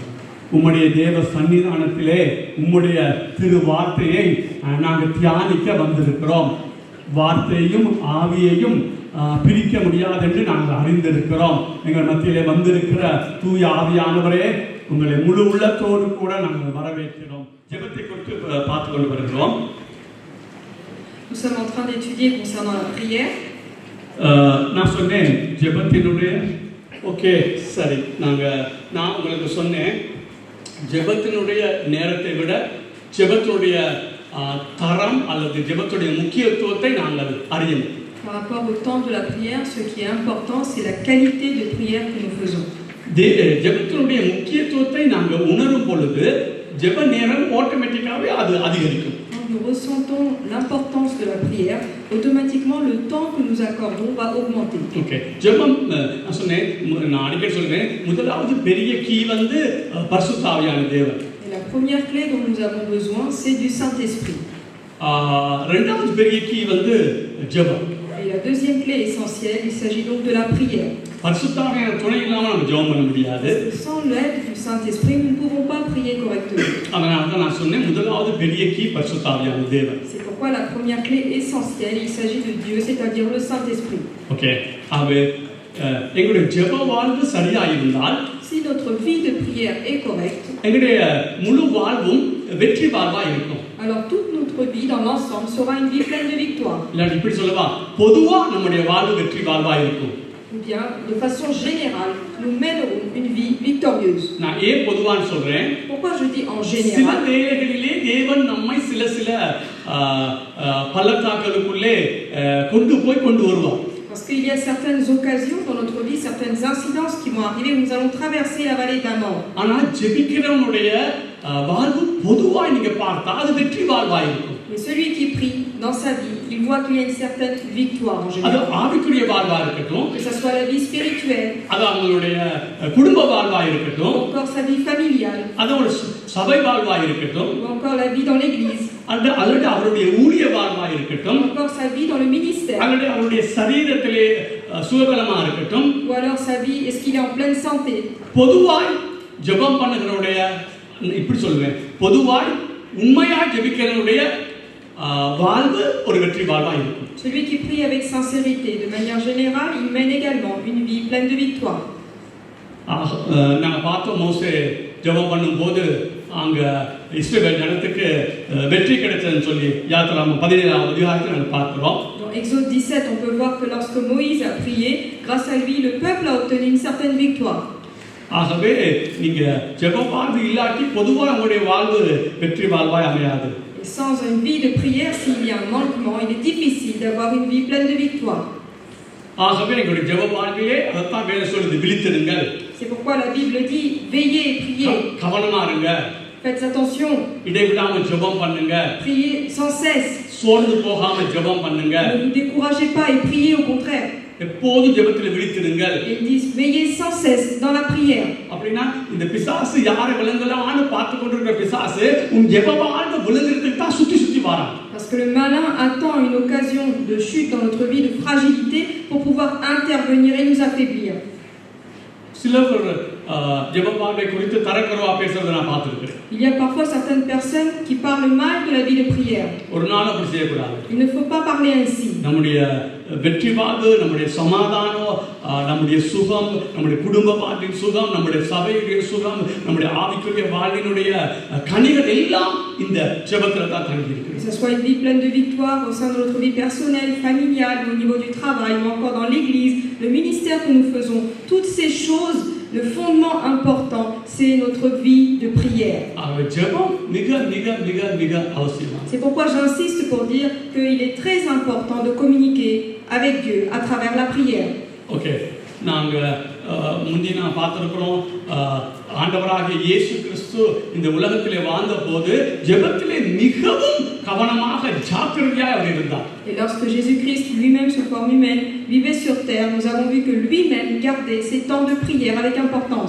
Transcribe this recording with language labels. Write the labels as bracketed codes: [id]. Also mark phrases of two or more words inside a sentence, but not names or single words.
[ta] உம்முடைய தேவ சன்னிதானத்திலே உம்முடைய திரு வார்த்தையை நாங்கள் தியானிக்க வந்திருக்கிறோம். வார்த்தையையும் ஆவியையும் பிரிக்க முடியாது என்று நாங்கள் அறிந்திருக்கிறோம். எங்கள் மத்தியிலே வந்திருக்கிற தூய ஆவியானவரே, உங்களை முழு உள்ளத்தோடு கூட நாங்கள் வரவேற்கிறோம். ஜெபத்தை குறித்து பார்த்து கொண்டு வருகிறோம். [fr] Nous sommes en train d'étudier concernant la prière. [ta] நான் சொன்னேன் ஜெபத்தினுடைய ஓகே சரி நான் உங்களுக்கு சொன்னேன், ஜெபத்தினுடைய நேரத்தை விட ஜெபத்துடைய தரம் அல்லது ஜெபத்துடைய முக்கியத்துவத்தை நாங்கள் அறியணும். [fr] Par rapport au temps de la prière, ce qui est important, c'est la qualité de prière que nous faisons. [ta] ஜெபத்தினுடைய முக்கியத்துவத்தை நாங்கள் உணரும் பொழுது ஜெப நேரம் ஆட்டோமேட்டிக்காகவே அது அதிகரிக்கும். [fr] Nous ressentons l'importance de la prière, automatiquement le temps que nous accordons va augmenter. Okay. [ta] ஜெபம் நான் சொன்னேன், நான் அடிக்கடி சொல்றேன், முதலாவது பெரிய கீ வந்து பரிசுத்த ஆவியான தேவன். [fr] Et la première clé dont nous avons besoin, c'est du Saint-Esprit. [ta] இரண்டாவது பெரிய கீ வந்து ஜெபம். [fr] Et la deuxième clé essentielle, il s'agit donc de la prière. [ta] பரிசுத்த ஆவியான துணை இல்லாம நம்ம ஜெபம் பண்ண முடியாது. [fr] Sans l'aide du Saint-Esprit, nous ne pouvons pas prier correctement. [ta] அதனால தான் நான் சொன்னேன், முதலாவது பெரிய கீ பரிசுத்த ஆவியான தேவன். [fr] C'est pourquoi la première clé essentielle, il s'agit de Dieu, c'est-à-dire le Saint-Esprit. ஓகே. [ta] ஆகவே எங்களுடைய ஜெப வாழ்வு சரியா இருந்தால், [fr] si notre vie de prière est correcte, [ta] எங்களுடைய முழு வாழ்வும் வெற்றி வாழ்வா இருக்கும். [fr] alors toute notre vie dans l'ensemble sera une vie pleine de victoire. [ta] இல்ல இப்படி சொல்லவா, பொதுவா நம்முடைய வாழ்வு வெற்றி வாழ்வா இருக்கும். [fr] Ou bien, de façon générale, nous mènerons une vie victorieuse. [ta] நான் ஏன் பொதுவான்னு சொல்றேன்? [fr] Pourquoi je dis en [ta] சில [fr] général? [ta] வேளைகளிலே தேவன் நம்மை சில பள்ளத்தாக்களுக்குள்ளே கொண்டு வருவார். [fr] Parce qu'il y a certaines occasions dans notre vie, certaines incidences qui vont arriver où nous allons traverser la vallée de la mort. [ta] ஆனா ஜெபிக்கிறவனுடைய வாழ்வு பொதுவாய் நீங்க பார்த்தா அது வெற்றி வாழ்வா இருக்கும். [fr] Mais celui qui prie dans sa vie, il voit qu'il y a une certaine victoire en [ta] அது [fr] général. [ta] ஆவிக்குரிய வாழ்வா இருக்கட்டும், [fr] Que ce soit la vie spirituelle, [ta] அது அவங்களுடைய குடும்ப வாழ்வா இருக்கட்டும், [fr] ou encore sa vie familiale, [ta] அது ஒரு சபை வாழ்வா இருக்கட்டும், [fr] ou encore la vie dans l'église, [ta] அல்லது அவருடைய ஊழிய வாழ்வா இருக்கட்டும், [fr] ou encore sa vie dans le ministère, [ta] அல்லது அவருடைய சரீரத்திலே சுகபலமா இருக்கட்டும், [fr] ou alors sa vie, est-ce qu'il est en pleine santé? [ta] பொதுவாய் ஜெபம் பண்ணுகிறவருடைய, இப்படி சொல்லுவேன், பொதுவாய் உண்மையாய் ஜெபிக்கிறவருடைய வாழ்வு ஒரு வெற்றி வாழ்வா இருக்கும். [fr] Celui qui prie avec sincérité, de manière générale, il mène également une vie pleine de victoire. [ta] நாங்கள் பார்த்தோம், மோசே ஜெபம் பண்ணும்போது அங்க இஸ்ரவேல் ஜனத்துக்கு வெற்றி கிடைச்சதுன்னு சொல்லி யாத்திராகமம் 17ஆம் அதிகாரத்தில் நாங்கள் பார்க்கிறோம். [fr] Dans Exode 17, on peut voir que lorsque Moïse a prié, grâce à lui, le peuple a obtenu une certaine victoire. [ta] ஆகவே நீங்க ஜெப வாழ்வு இல்லாட்டி பொதுவாக உங்களுடைய வாழ்வு வெற்றி வாழ்வாய் அமையாது. [fr] Et sans une vie de prière, s'il y a un manquement, il est difficile d'avoir une vie pleine de victoire. [ta] ஆகவே எங்களுடைய ஜெப வாழ்விலே அதைத்தான் வேதம் சொல்லுது, விழித்திருங்கள். [fr] C'est pourquoi la Bible dit veillez et priez. [ta] கவனமா இருங்க. [fr] Faites attention. [ta] இடைவிடாம ஜெபம் பண்ணுங்க. [fr] Priez sans cesse. [ta] சோர்ந்து போகாம ஜெபம் பண்ணுங்க. [fr] Ne vous découragez pas et priez au contraire. [ta] எப்போதும் ஜெபத்தில் விழித்திருங்கள். [fr] Ils disent veillez sans cesse dans la prière. [ta] அப்படினா இந்த பிசாசு யாரை விளங்கலாம்னு பார்த்து கொண்டிருக்கிற பிசாசு உன் ஜெப வாழ்வை விளங்குறதுக்கு தான் சுத்தி வரான். [fr] Parce que le malin attend une occasion de chute dans notre vie, de fragilité, pour pouvoir intervenir et nous affaiblir. [ta] சிலர் ஜெப வாழ்வை குறித்து தரக்குறைவா பேசுறதை நான் பார்த்திருக்கிறேன். [fr] Il y a parfois certaines personnes qui parlent mal de la vie de prière. [ta] ஒரு நாள் அப்படி செய்யக்கூடாது. [fr] Il ne faut pas parler ainsi. [ta] நம்முடைய வெற்றி வாழ்வு, நம்முடைய சமாதானம், நம்முடைய சுகம், நம்முடைய குடும்ப வாழ்வின் சுகம், நம்முடைய சபையுடைய சுகம், நம்முடைய ஆவிக்குரிய வாழ்வினுடைய கனிகள் எல்லாம் இந்த ஜெபத்துல தான் தங்கி இருக்கு. [fr] Que ce soit une vie pleine de victoire au sein de notre vie personnelle, familiale, au niveau du travail, ou encore dans l'église, le ministère que nous faisons, toutes ces choses, le fondement important, c'est notre vie de prière. C'est pourquoi j'insiste pour dire qu'il est très important de communiquer avec Dieu à travers la prière. Ok. [ta] முந்தி நான் பார்த்திருக்கிறோம், ஆண்டவராகிய இயேசு கிறிஸ்து இந்த உலகத்திலே வாழ்ந்தபோது ஜெபத்திலே மிகவும் கவனமாக ஜாக்கிரதையாக அவர் இருந்தார். [fr] Et lorsque Jésus-Christ lui-même sous forme humaine vivait sur terre, nous avons vu que lui-même gardait ses temps de prière avec importance.